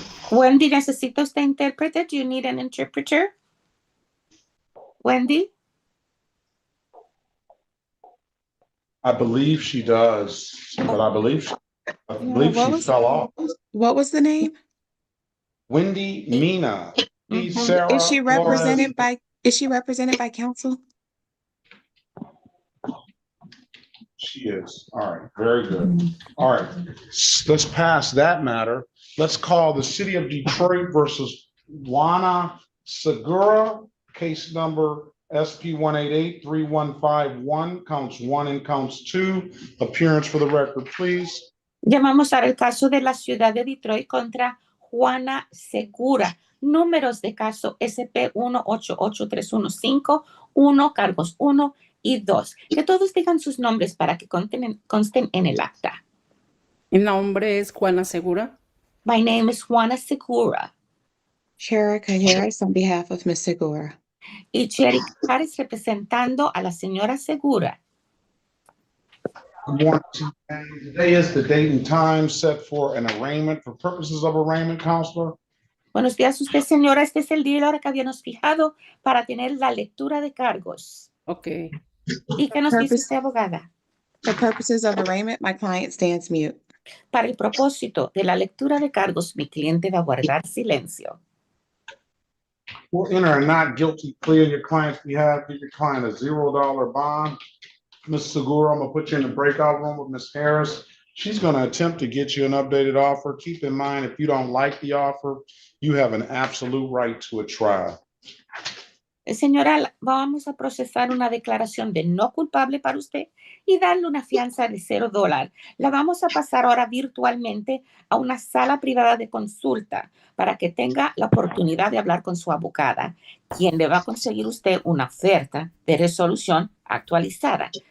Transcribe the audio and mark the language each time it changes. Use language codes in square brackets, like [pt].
[es] Wendy, ¿necesita usted intérprete? [en] Do you need an interpreter? Wendy? I believe she does, but I believe she fell off. What was the name? Wendy Mina. Mm-hmm. Is she represented by counsel? She is. All right, very good. All right, let's pass that matter. Let's call the City of Detroit versus Juana Segura, case number SP 188-3151, counts 1 and counts 2. Appearance for the record, please. [es] Llamamos ahora el caso de la ciudad de Detroit contra Juana Segura. Números de caso SP 188315, 1, cargos 1 y 2. Que todos digan sus nombres para que consten en el acta. Mi nombre es Juana Segura. [en] My name is Juana Segura. Sherika Harris on behalf of Ms. Segura. [es] Y Cherry Harris representando a la señora Segura. [en] Good morning to you. Today is the date and time set for an arraignment. For purposes of arraignment, Counselor. [es] Buenos días, usted, señora. Este es el día y la hora que habíamos fijado para tener la lectura de cargos. Ok. ¿Y qué nos dice usted, abogada? [en] For purposes of arraignment, my client stands mute. [es] Para el propósito de la lectura de cargos, mi cliente va a guardar silencio. [en] We'll enter a not guilty plea on your client's behalf. Give your client a $0 bond. Ms. Segura, I'm gonna put you in the breakout room with Ms. Harris. She's gonna attempt to get you an updated offer. Keep in mind, if you don't like the offer, you have an absolute right to a trial. [es] Señora, vamos a procesar una declaración de no culpable para usted y darle una fianza de $0. La vamos a pasar ahora virtualmente a una sala privada de consulta para que tenga la oportunidad de hablar con su abogada, quien le va a conseguir usted una oferta de resolución actualizada.